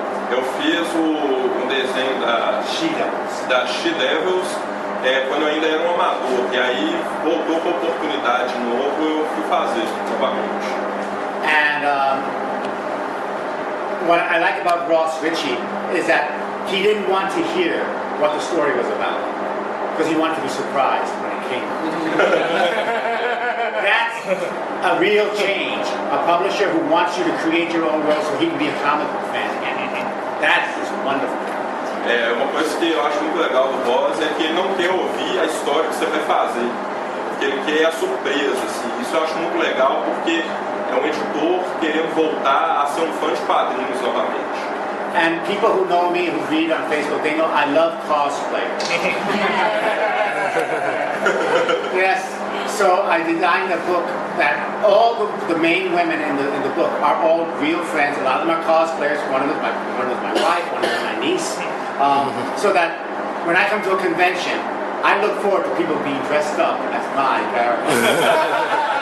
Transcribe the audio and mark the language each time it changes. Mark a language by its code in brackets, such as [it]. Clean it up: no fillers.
[pt] Eu fiz um desenho da She Devils quando eu ainda era um amador, e aí voltou com a oportunidade de novo, eu fui fazer novamente. [en] And what I like about Ross Ritchie is that he didn't want to hear what the story was about, because he wanted to be surprised when it came. That's a real change. A publisher who wants you to create your own world so he can be a comic book fan again. That is wonderful. [pt] Uma coisa que eu acho muito legal do Ross é que ele não quer ouvir a história que você vai fazer, porque ele quer a surpresa. Assim. Isso eu acho muito legal, porque é um editor querendo voltar a ser um fã de quadrinhos novamente. [en] And people who know me, who read on Facebook, they know I love cosplay. Yes, so I designed a book that all the main women in the book are all real friends. A lot of them are cosplayers. One of them is my wife, one of them is my niece. So that when I come to a convention, I look forward to people being dressed up as my character.